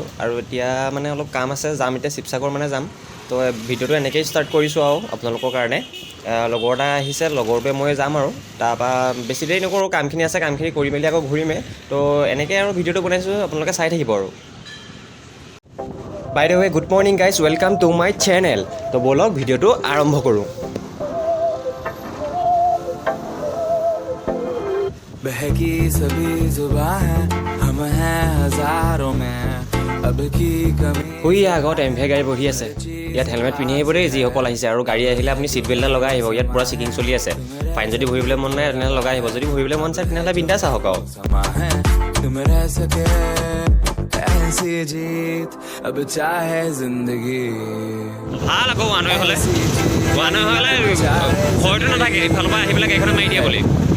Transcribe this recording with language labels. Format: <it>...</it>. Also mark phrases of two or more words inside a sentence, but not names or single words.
<as>আৰু এতিয়া মানে অলপ কাম আছে, যাম এতিয়া শিৱসাগৰ মানে যাম। তো ভিডিঅ'টো এনেকৈয়ে ষ্টাৰ্ট কৰিছোঁ আৰু আপোনালোকৰ কাৰণে। লগৰ এটা আহিছে, লগৰটোৱে মই যাম আৰু তাৰপৰা বেছি দেৰি নকৰোঁ, কামখিনি আছে, কামখিনি কৰি মেলি আকৌ ঘূৰিমেই। তো এনেকৈ আৰু ভিডিঅ'টো বনাইছোঁ, আপোনালোকে চাই থাকিব আৰু।</as> <en>By the way, good morning guys, welcome to my channel.</en> <as>তো ব'লক ভিডিঅ'টো আৰম্ভ কৰোঁ।</as> <hi>बहकी सभी जुबां हैं हम हैं हजारों में अब की कमी</hi> <as>শুই আগত এমভে গাড়ী বহি আছে। ইয়াত হেলমেট পিন্ধি আহিব দেই যিসকল আহিছে, আৰু গাড়ী আহিলে আপুনি</as> <en>seat belt</en> <as>এটা লগাই আহিব। ইয়াত পূৰা চেকিং চলি আছে। ফাইন যদি ভৰিবলৈ মন নাই তেনেহ'লে লগাই আহিব, যদি ভৰিবলৈ মন চায় তেনেহ'লে বিন্দাছ আহক আৰু।</as> <hi>समा है तुम रह सके ऐसी जीत अब चाहे जिंदगी</hi> <as>ভাল আকৌ মানুহে হ'লে ভয়টো নাথাকে, ইফালৰ পৰা আহি পেলাই গাড়ীখনে মাৰি দিয়ে বুলি।</as>